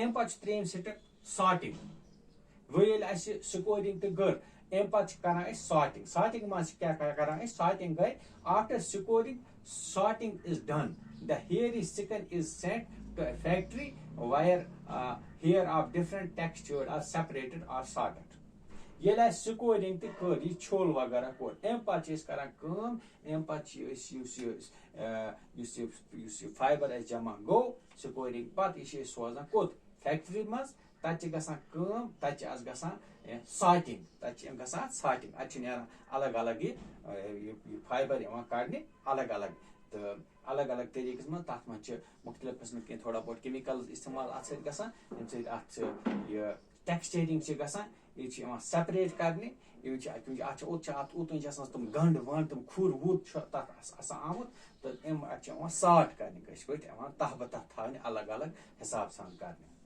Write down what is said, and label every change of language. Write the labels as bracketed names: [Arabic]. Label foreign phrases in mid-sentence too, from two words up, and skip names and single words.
[Kashmiri] امہِ پتہٕ چھُ ترٛیٚیِم سٹیپ سارٹنگ. وۄنۍ ییٚلہِ اَسہِ سکورنگ تہِ کٔر امہِ پتہٕ چھِ کران أسۍ سارٹنگ منٛز چھِ کیاہ کران أسۍ سارٹنگ گٔے [English] after scoring sorting is done. The hairy skin is sent to a factory where hair of different texture are separated or sorted. [Kashmiri] ییٚلہِ اَسہِ سکورِنٛگ تہِ کٔر یہِ چھوٚل وغیرہ کوٚر اَمہِ پَتہٕ چھِ أسۍ کران کٲم اَمہِ پَتہٕ چھِ أسۍ یُس یہِ فایبر اَسہِ جمع گوٚو سکورِنٛگ پَتہٕ یہِ چھِ أسۍ سوزان کوٚت فیکٹری منٛز تَتہِ چھِ گژھان کٲم تَتہِ چھِ اَسہِ گژھان ساٹِنٛگ تَتہِ چھِ گژھان ساٹِنٛگ اَتہِ چھِ نیران الگ الگ یہِ فایبر یِوان کَڑنہِ الگ الگ تہٕ الگ الگ طریٖقس منٛز تَتھ منٛز چھِ مُختلِف قٕسمٕکۍ کینٛہہ تھوڑا بہت کیمِکلز استعمال اَتھ سۭتۍ گژھان ییٚمہِ سۭتۍ اَتھ چھِ یہِ ٹیکسچرِنٛگ چھِ گژھان یہِ چھِ یِوان سیپریٹ کرنہِ یہِ چھِ اَتھ چھِ اوٚتانۍ چھِ آسان تِم گنٛڈ ونٛڈ تِم کھُر وُر چھُ تَتھ آسان آمُت تہٕ اَتھ چھِ یِوان ساٹ کرنہِ کٲشِر پٲٹھۍ یِوان تَہہ بہٕ تَتھ تھاونہِ الگ الگ حِساب سان کرنہِ